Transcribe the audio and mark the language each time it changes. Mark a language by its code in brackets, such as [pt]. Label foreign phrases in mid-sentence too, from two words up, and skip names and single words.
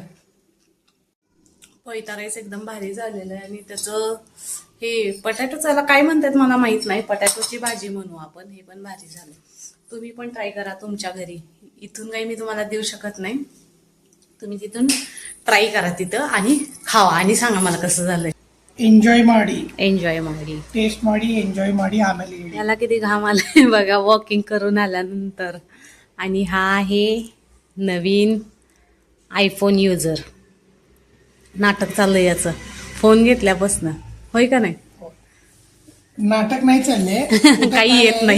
[mr] पोयता राईस एकदम भारी झालेलं आहे. आणि त्याचं हे पटॅटोचाला काय म्हणतात मला माहित नाही, पटॅटोची भाजी म्हणू आपण. हे पण भारी झालं. तुम्ही पण ट्राय करा तुमच्या घरी. इथून काही मी तुम्हाला देऊ शकत नाही, तुम्ही तिथून ट्राय करा तिथं आणि खावा आणि सांगा मला कसं झालंय. [kn] ಎಂಜಾಯ್ ಮಾಡಿ एन्जॉय ಮಾಡಿ, ಟೇಸ್ಟ್ ಮಾಡಿ ಎಂಜಾಯ್ ಮಾಡಿ ಆಮೇಲೆ ಹೇಳಿ. [mr] याला किती घाम आलाय बघा वॉकिंग करून आल्यानंतर. आणि हा आहे नवीन आयफोन युजर. नाटक चाललंय याचं फोन घेतल्यापासनं, होय का नाही? नाटक नाही चालले. काही येत नाही.